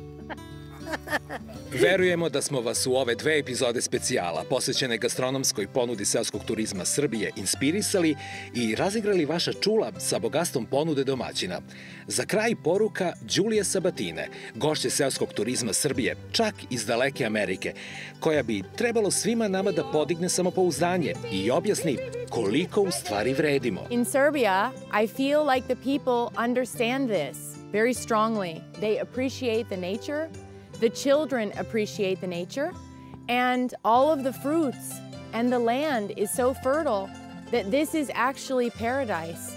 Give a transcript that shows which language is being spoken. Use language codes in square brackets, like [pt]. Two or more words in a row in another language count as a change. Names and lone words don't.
[sr] Verujemo da smo vas u ove 2 epizode specijala posvećene gastronomskoj ponudi seoskog turizma Srbije inspirisali i razigrali vaša čula sa bogatstvom ponude domaćina. Za kraj poruka Đulije Sabatine, gošće seoskog turizma Srbije, čak iz daleke Amerike, koja bi trebalo svima nama da podigne samopouzdanje i objasni koliko u stvari vredimo. [en] In Serbia, I feel like the people understand this very strongly. They appreciate the nature. The children appreciate the nature, and all of the fruits and the land is so fertile that this is actually paradise.